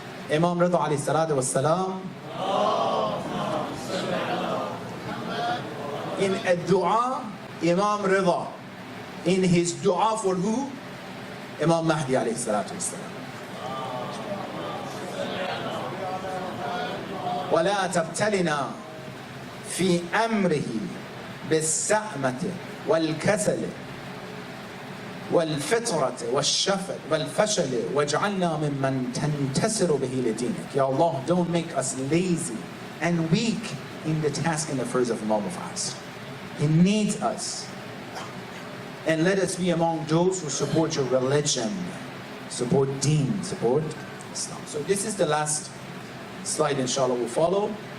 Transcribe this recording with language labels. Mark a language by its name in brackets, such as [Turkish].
[English] Imam Rida alayhi salatu was salam, in a dua, Imam Rida, in his dua for who? Imam Mahdi alayhi salatu was salam. [Arabic] ولا تبتلنا في أمره بالسأمة والكسل والفترة والفشل واجعلنا ممن تنتصر به لدينك. [English] Ya Allah, don't make us lazy and weak in the task and affairs of Imam of us. He needs us. And let us be among those who support your religion, support deen, support Islam. So this is the last slide, inshallah, will follow.